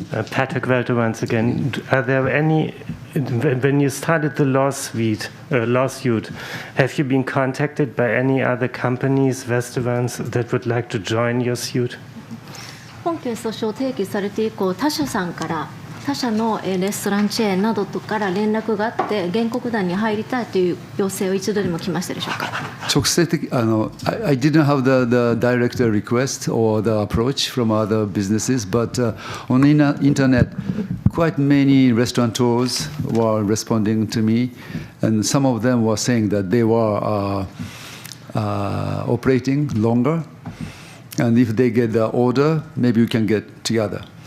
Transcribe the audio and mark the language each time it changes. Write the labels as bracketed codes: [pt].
[en] Patrick Welte once again. Are there any, when you started the lawsuit, have you been contacted by any other companies, restaurants that would like to join your suit? [ja] 本件訴訟を提起されて以降、他社のレストランチェーンなどとから連絡があって原告団に入りたいという要請を一度でも来ましたでしょうか。 [en] 直接的I didn't have the direct request or the approach from other businesses, but on the internet, quite many restaurateurs were responding to me, and some of them were saying that they were operating longer, and if they get the order, maybe we can get together.